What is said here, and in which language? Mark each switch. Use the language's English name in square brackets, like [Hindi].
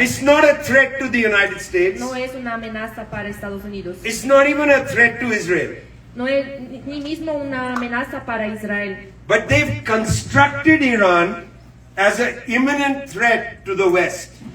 [English] It's not a threat to the United States. [Spanish] No es una amenaza para Estados Unidos. [English] It's not even a threat to Israel. [Spanish] No es ni mismo una amenaza para Israel. [English] But they've constructed Iran as an imminent threat to the West.